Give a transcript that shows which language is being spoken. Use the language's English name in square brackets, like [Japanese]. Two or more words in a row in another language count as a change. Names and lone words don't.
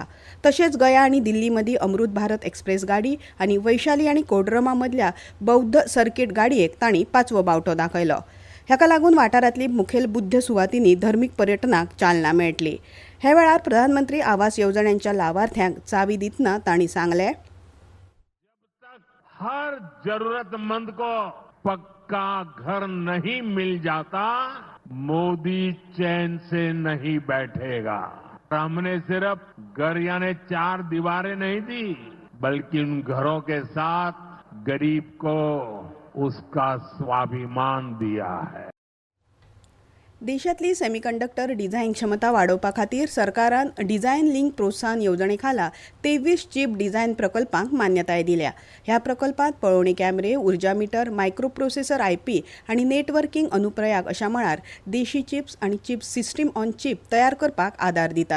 [Konkani] तशेंच गया आनी दिल्ली मदीं अमृत भारत एक्सप्रेस गाडी आनी वैशाली आनी कोडरमा मदल्या बौद्ध सर्कीट गाडयेक तांणी 5वो बावटो दाखयलो. हेका लागून वाठारांतली मुखेल बुद्ध सुवातींनी धर्मीक पर्यटनाक चालना मेळटली. हे वेळार प्रधानमंत्री आवास येवजण्यांच्या लावार्थ्यांक चावी दितना तांणी सांगलें, [Hindi] हर जरूरतमंद को पक्का घर नहीं मिल जाता, मोदी चैन से नहीं बैठेगा. हमने सिर्फ घर यानी 4 दीवारें नहीं दी, बल्कि उन घरों के साथ गरीब को उसका स्वाभिमान दिया है. [Konkani] देशातली सेमीकंडक्टर डिझाईन क्षमता वाडोवपा खातीर सरकारान डिझायन लिंक प्रोत्साहन येवजणे खाला 23 चीप डिझायन प्रकल्पांक मान्यताय दिल्या. ह्या प्रकल्पांत पळोवणी कॅमेरे, उर्जा मीटर, [English] micro processor [Konkani] IP आनी नेटवर्किंग अनुप्रयोग अशा मळार देशी चिप्स आनी [English] chip system on chip [Konkani] तयार करपाक आदार दितात.